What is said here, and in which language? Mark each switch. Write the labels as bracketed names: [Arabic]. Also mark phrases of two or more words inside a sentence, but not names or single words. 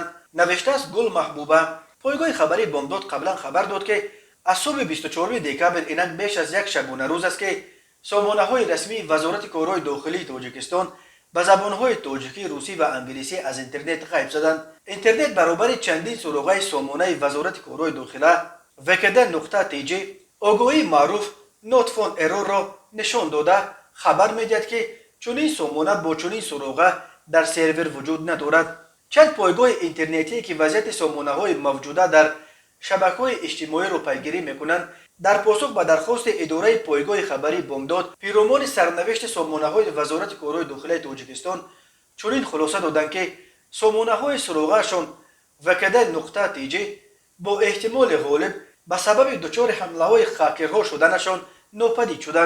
[Tajik] навиштааст Гул Маҳбуба. пойгоҳи хабарии Бомдод қаблан хабар дод ки аз субҳи 24 декабр инак беш аз як шабона рӯз аст ки сомонаҳои расмии вазорати корҳои дохилии Тоҷикистон ба забонҳои тоҷикӣ, русӣ ва англисӣ аз интернет ғайб шуданд. интернет баробари чандин суроғаи сомонаи вазорати корҳои дохила vkd.tg огоҳии маъруф [English] not found error- [Tajik] ро нишон дода хабар медиҳад ки чунин сомона бо чунин суроға дар сервер вуҷуд надорад. чанд пойгоҳи интернетие ки вазъияти сомонаҳои мавҷуда дар шабакаҳои иҷтимоиро пайгирӣ мекунанд дар посух ба дархости идораи пойгоҳи хабарии Бомдод пиромони сарнавишти сомонаҳои вазорати корҳои дохилаи Тоҷикистон чунин хулоса доданд ки сомонаҳои суроғаашон vkd.tg бо эҳтимоли ғолиб ба сабаби дучори ҳамлаҳои хакерҳо шуданашон нопадид шуданд.